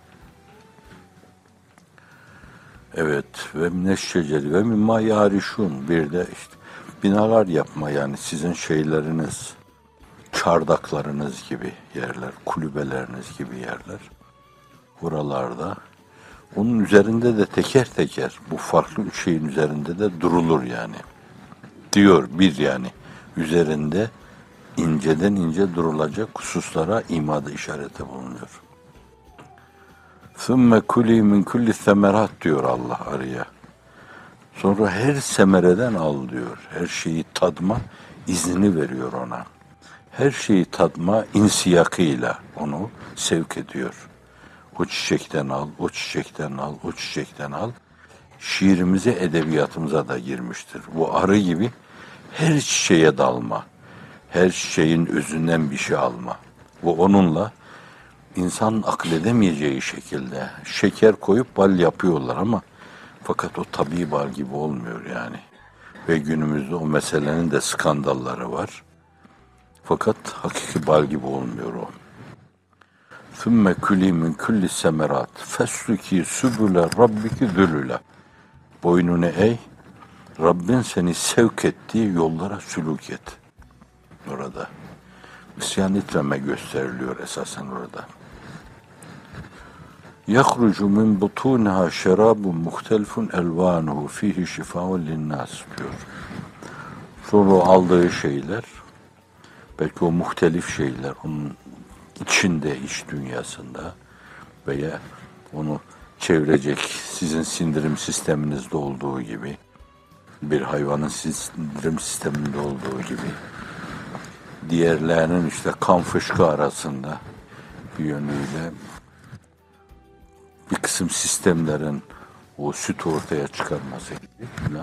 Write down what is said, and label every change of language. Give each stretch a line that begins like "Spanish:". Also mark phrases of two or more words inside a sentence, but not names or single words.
Turkish: Evet,
Arabic: وَمِنَ الشَّجَرِ وَمِمَّا يَعْرِشُونَ,
Turkish: bir de işte binalar yapma, yani sizin şeyleriniz, çardaklarınız gibi yerler, kulübeleriniz gibi yerler. Buralarda onun üzerinde de teker teker bu farklı üç şeyin üzerinde de durulur yani. Diyor bir, yani üzerinde inceden ince durulacak hususlara imada işarete bulunuyor.
Arabic: ثُمَّ كُلِي مِنْ كُلِّ الثَّمَرَاتِ
Turkish: diyor Allah araya. Sonra her semereden al diyor. Her şeyi tadma izni veriyor ona. Her şeyi tadma insiyakıyla onu sevk ediyor. O çiçekten al, o çiçekten al, o çiçekten al. Şiirimize, edebiyatımıza da girmiştir. Bu arı gibi her çiçeğe dalma. Her çiçeğin özünden bir şey alma. Bu onunla İnsan akledemeyeceği şekilde şeker koyup bal yapıyorlar ama fakat o tabii bal gibi olmuyor yani. Ve günümüzde o meselenin de skandalları var. Fakat hakiki bal gibi olmuyor o.
Arabic: ثُمَّ كُلِي مِنْ كُلِّ السَّمَرَاتِ فَاسْلُكِي سُبُلَ رَبِّكِ ذُلُلَ.
Turkish: Boynunu eğ, Rabbin seni sevk ettiği yollara sülük et. Orada. İsyan etmeme gösteriliyor esasen orada.
Arabic: يَخْرُجُ مِنْ بُطُونِهَا شَرَابٌ مُخْتَلِفٌ اَلْوَانُهُ ف۪يهِ شِفَاءٌ لِلنَّاسِ diyor.
Turkish: Sonra aldığı şeyler, belki o muhtelif şeyler, onun içinde, iç dünyasında veya onu çevirecek sizin sindirim sisteminizde olduğu gibi, bir hayvanın sindirim sisteminde olduğu gibi, diğerlerinin işte kan fışkı arasında bir yönüyle bir kısım sistemlerin o süt ortaya çıkarması gibi falan.